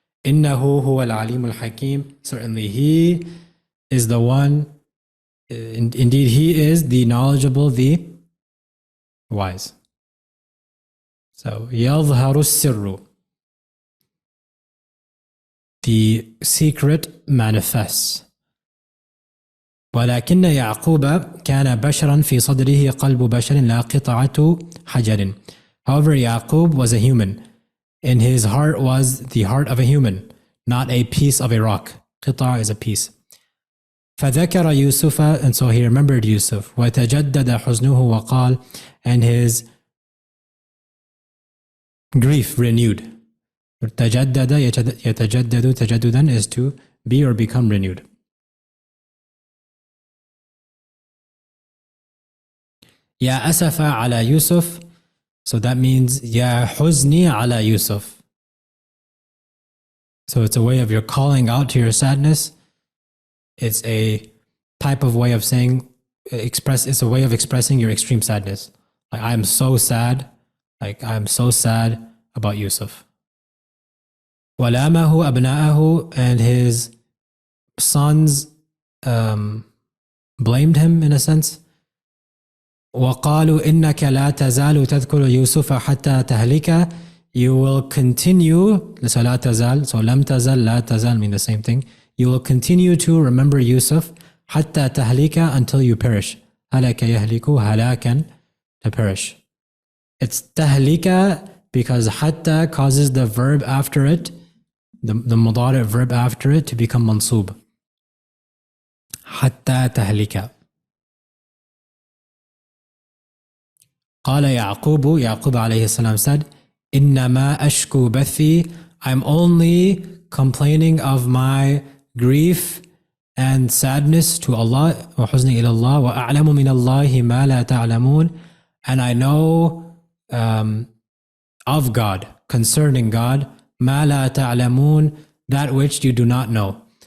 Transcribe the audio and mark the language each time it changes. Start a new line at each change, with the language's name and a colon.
Arabic: إنه هو العليم الحكيم,
English: certainly He is the one, indeed He is the knowledgeable, the wise. So
Arabic: يظهر السر,
English: the secret manifests.
Arabic: ولكن يعقوب كان بشرا في صدره قلب بشر لا قطعة حجر.
English: However, Yaqub was a human. In his heart was the heart of a human, not a piece of a rock. قطع is a piece.
Arabic: فذكر يوسف,
English: and so he remembered Yusuf.
Arabic: وتجدد حزنه وقال,
English: and his grief renewed.
Arabic: تجدد يتجدد تجددا
English: is to be or become renewed.
Arabic: يا أسف على يوسف,
English: so that means
Arabic: يا حزني على يوسف.
English: So it's a way of you're calling out to your sadness. It's a type of way of saying, it's a way of expressing your extreme sadness. Like, I'm so sad, like I'm so sad about Yusuf.
Arabic: وَلَامَهُ أَبْنَاءَهُ,
English: and his sons blamed him in a sense.
Arabic: وقالوا إنك لا تزال تذكر يوسف حتى تهلك,
English: you will continue, so
Arabic: لا تزال, so لم تزل لا تزال
English: mean the same thing. You will continue to remember Yusuf
Arabic: حتى تهلك,
English: until you perish.
Arabic: هلك يهلك هلاكا,
English: to perish. It's تهلك because حتى causes the verb after it, the مضارع verb after it, to become mansub.
Arabic: حتى تهلك. قال يعقوب,
English: Yaqub alayhi salam said,
Arabic: إنما أشكو بثي,
English: I'm only complaining of my grief and sadness to Allah,
Arabic: وحزني إلى الله, وأعلم من الله ما لا تعلمون,
English: and I know of God, concerning God,
Arabic: ما لا تعلمون,
English: that which you do not know.